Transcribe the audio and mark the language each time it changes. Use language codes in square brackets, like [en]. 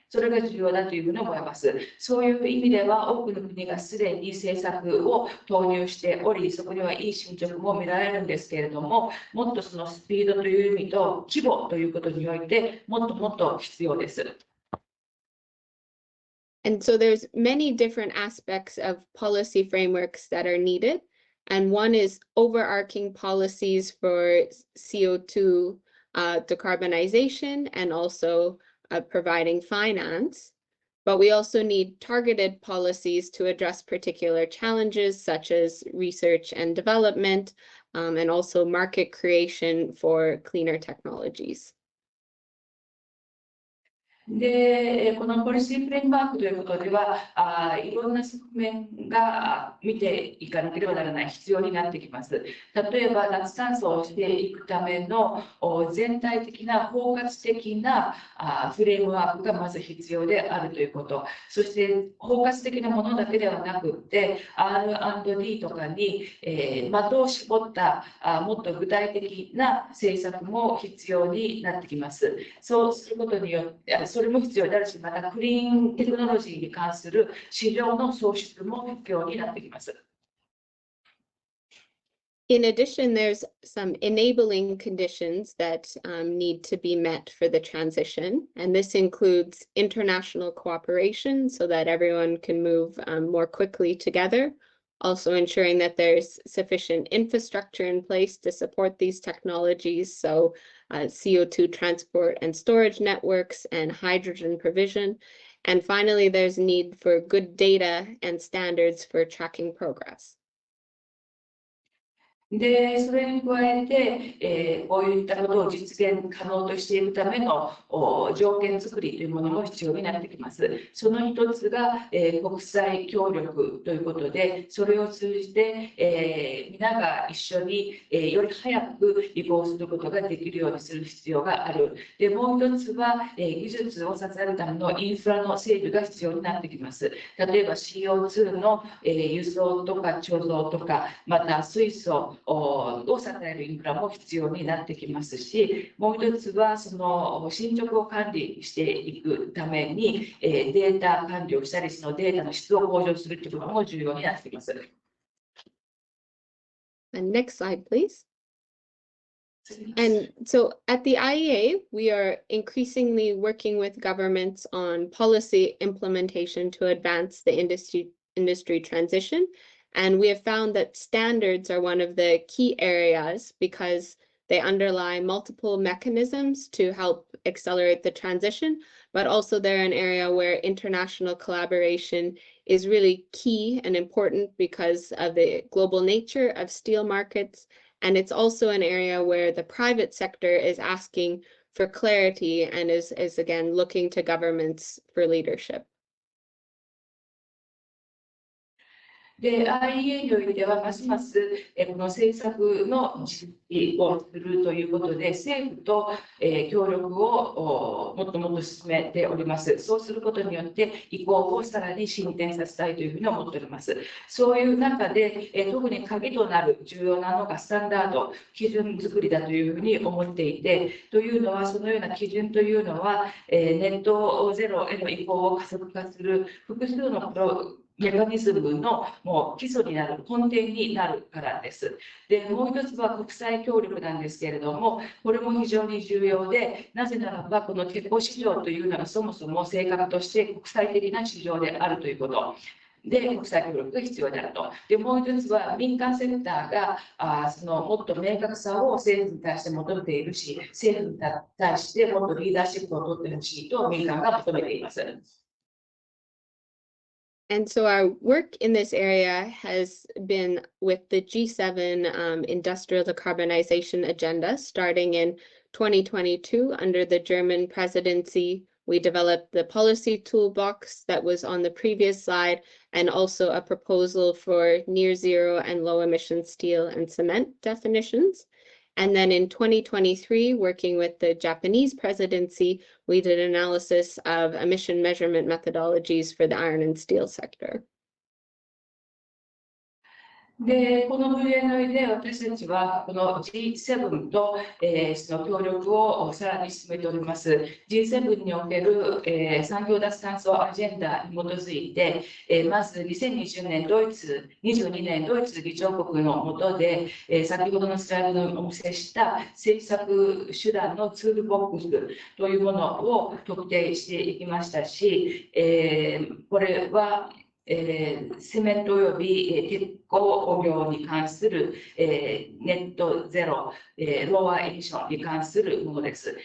[ja] それが重要だというふうに思います。そういう意味では、多くの国がすでに政策を投入しており、そこにはいい進捗も見られるんですけれども、もっとそのスピードという意味と規模ということにおいて、もっともっと必要です。 [en] And so there's many different aspects of policy frameworks that are needed. And one is overarching policies for CO2 decarbonization and also providing finance. But we also need targeted policies to address particular challenges such as research and development, and also market creation for cleaner technologies. [ja] で、このポリシーフレームワークということでは、いろんな側面が見ていかなければならない必要になってきます。例えば、脱炭素をしていくための全体的な包括的なフレームワークがまず必要であるということ。そして、包括的なものだけではなくて、R&D とかに的を絞ったもっと具体的な政策も必要になってきます。そうすることによって、それも必要であるし、またクリーンテクノロジーに関する市場の創出も必要になってきます。 [en] In addition, there's some enabling conditions that need to be met for the transition, and this includes international cooperation so that everyone can move more quickly together, also ensuring that there's sufficient infrastructure in place to support these technologies, so CO2 transport and storage networks and hydrogen provision. And finally, there's need for good data and standards for tracking progress. [ja] で、それに加えて、こういったことを実現可能としていくための条件作りというものも必要になってきます。その一つが、国際協力ということで、それを通じて、皆が一緒に、より早く移行することができるようにする必要がある。で、もう一つは、技術を支えるためのインフラの整備が必要になってきます。例えば CO2 の、輸送とか貯蔵とか、また水素を支えるインフラも必要になってきますし、もう一つはその進捗を管理していくためにデータ管理をしたり、そのデータの質を向上するということも重要になってきます。 [en] And next slide, please. And so at the IEA, we are increasingly working with governments on policy implementation to advance the industry transition. And we have found that standards are one of the key areas because they underlie multiple mechanisms to help accelerate the transition, but also they're an area where international collaboration is really key and important because of the global nature of steel markets. And it's also an area where the private sector is asking for clarity and is again looking to governments for leadership. [ja] で、IEA においては、ますますこの政策の実施をするということで、政府と協力をもっともっと進めております。そうすることによって、移行をさらに進展させたいというふうに思っております。そういう中で、特に鍵となる重要なのがスタンダード、基準作りだというふうに思っていて、というのは、そのような基準というのは、ネットゼロへの移行を加速化する複数のプロメカニズムのもう基礎になる、根底になるからです。で、もう一つは国際協力なんですけれども、これも非常に重要で、なぜならば、この鉄鋼市場というのがそもそも性格として国際的な市場であるということ。で、国際協力が必要であると。で、もう一つは民間セクターがそのもっと明確さを政府に対して求めているし、政府に対してもっとリーダーシップを取ってほしいと民間が求めています。 [en] And so our work in this area has been with the G7 industrial decarbonization agenda starting in 2022 under the German presidency. We developed the policy toolbox that was on the previous slide and also a proposal for near zero and low emission steel and cement definitions. And then in 2023, working with the Japanese presidency, we did analysis of emission measurement methodologies for the iron and steel sector. [ja] で、この VNI で私たちはこの G7 と、その協力をさらに進めております。 G7 における、産業脱炭素アジェンダに基づいて、まず2020年22年ドイツ議長国の下で、先ほどのスライドにお見せした政策手段のツールボックスというものを特定していきましたし、これはセメントおよび鉄鋼業に関するネットゼロ、ローアエミッションに関するものです。